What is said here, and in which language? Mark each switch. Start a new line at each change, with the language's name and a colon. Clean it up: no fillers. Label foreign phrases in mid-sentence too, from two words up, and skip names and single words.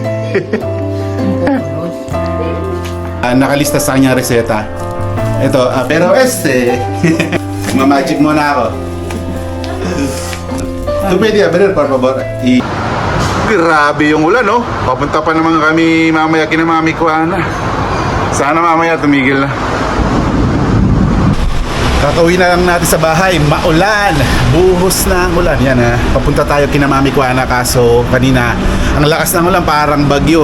Filipino: Nakalista sa kanyang reseta. Ito, pero mamagic muna ako. Ito pwede,
Spanish: abrir, por favor.
Filipino: Grabe yung ulan, no? Papunta pa naman kami mamaya kina Mami Kuana. Sana mamaya tumigil na. Kakauwi na lang natin sa bahay. Maulan. Buhos na ang ulan. Yan ha. Papunta tayo kina Mami Kuana. Kaso kanina, ang lakas ng ulan parang bagyo.